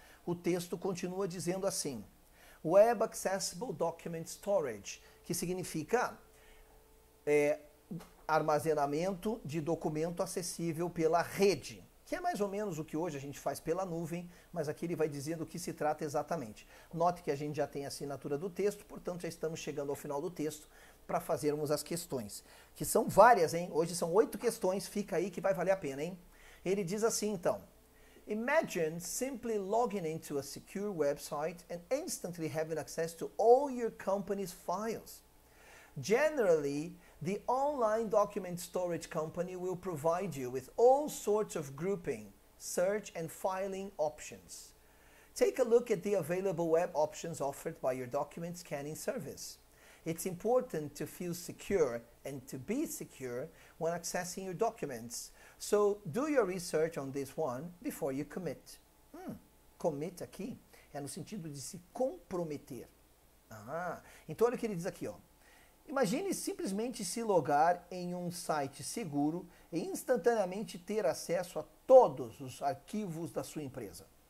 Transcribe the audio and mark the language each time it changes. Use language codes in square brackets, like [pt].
[pt] O texto continua dizendo assim: [en] Web Accessible Document Storage, [pt] que significa armazenamento de documento acessível pela rede, que é mais ou menos o que hoje a gente faz pela nuvem, mas aqui ele vai dizendo do que se trata exatamente. Note que a gente já tem a assinatura do texto, portanto já estamos chegando ao final do texto para fazermos as questões, que são várias, hein? Hoje são 8 questões, fica aí que vai valer a pena, hein? Ele diz assim, então: [en] Imagine simply logging into a secure website and instantly having access to all your company's files. Generally, the online document storage company will provide you with all sorts of grouping, search, and filing options. Take a look at the available web options offered by your document scanning service. It's important to feel secure and to be secure when accessing your documents. So do your research on this one before you commit. [pt] Commit aqui é no sentido de se comprometer. Então olha o que ele diz aqui, ó. Imagine simplesmente se logar em um site seguro e instantaneamente ter acesso a todos os arquivos da sua empresa.